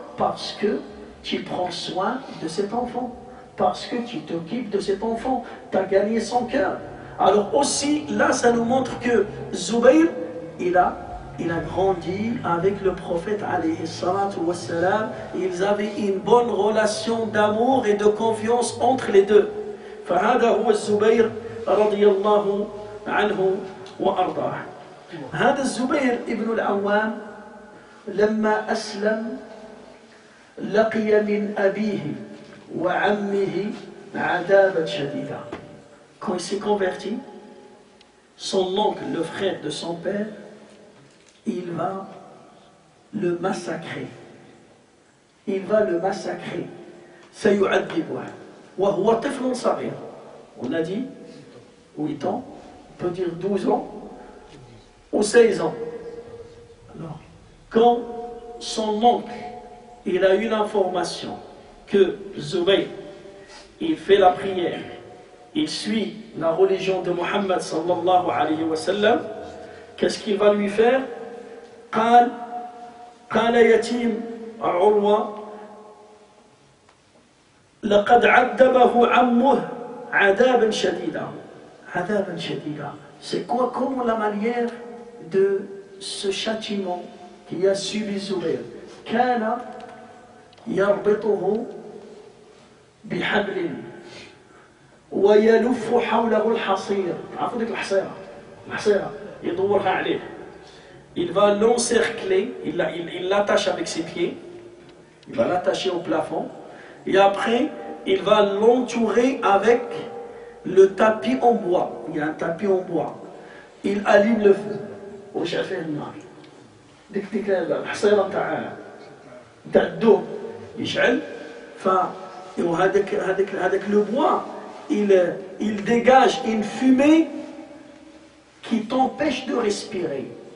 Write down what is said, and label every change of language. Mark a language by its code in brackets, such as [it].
[fr] Parce que tu prends soin de cet enfant. Parce que tu t'occupes de cet enfant. Tu as gagné son cœur. Alors aussi, là, ça nous montre que Zubayr, il a grandi avec le prophète alayhi salatu wassalam. Ils avaient une bonne relation d'amour et de confiance entre les deux. [ar] فهذا هو الزبير رضي الله عنه وأرضاه. هذا الزبير ابن العوام لما أسلم لقي من أبيه وعمه عذابا شديدا. [fr] Quand il s'est converti, son oncle, le frère de son père, il va le massacrer. Il va le massacrer. [ar] سيعذبه وهو طفل صغير. [fr] On a dit 8 ans, on peut dire 12 ans ou 16 ans. Alors, quand son oncle, il a eu l'information que Zubayr, il fait la prière, il suit la religion de Muhammad sallallahu alayhi wa sallam, qu'est-ce qu'il va lui faire? [ar] قال يتيم عروة لقد عذبه عمه عذابا شديدا. عذابا شديدا. [fr] C'est quoi, comment la manière de ce châtiment qui a subi Zubayr? [ar] كان يربطه بحبل ويلف حوله الحصير. عرفوا ديك الحصيرة يدورها عليه. [fr] Il va l'encercler, il l'attache avec ses pieds, il va l'attacher au plafond, et après il va l'entourer avec le tapis en bois. Il y a un tapis en bois. Il allume le feu. [ar] واش عارفين النار ديك الحصيرة نتاع الدوب يشعل. وهذاك لو بوا [fr] il dégage une fumée qui t'empêche de respirer.